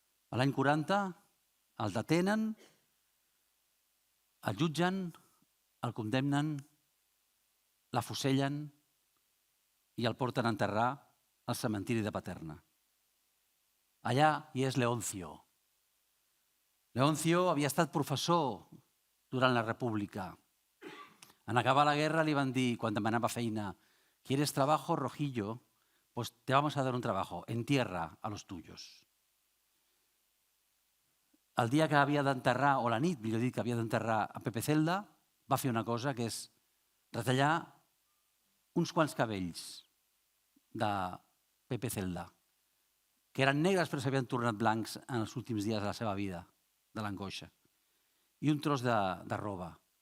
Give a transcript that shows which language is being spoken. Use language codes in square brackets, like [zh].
[ca] A l'any 40 el detenen, el jutgen, el condemnen, l'afusellen i el porten a enterrar al cementiri de Paterna. Allà hi és Leoncio. Leoncio havia estat professor durant la República. En acabar la guerra li van dir, quan demanava feina, [es] ¿quieres trabajo, Rojillo? Pues te vamos a dar un trabajo, entierra a los tuyos. [ca] El dia que havia d'enterrar, o la nit, millor dit, que havia d'enterrar a Pepe Celda, va fer una cosa que és retallar uns quants cabells de Pepe Celda, que eren negres però s'havien tornat blancs en els últims dies de la seva vida, de l'angoixa, i un tros de roba.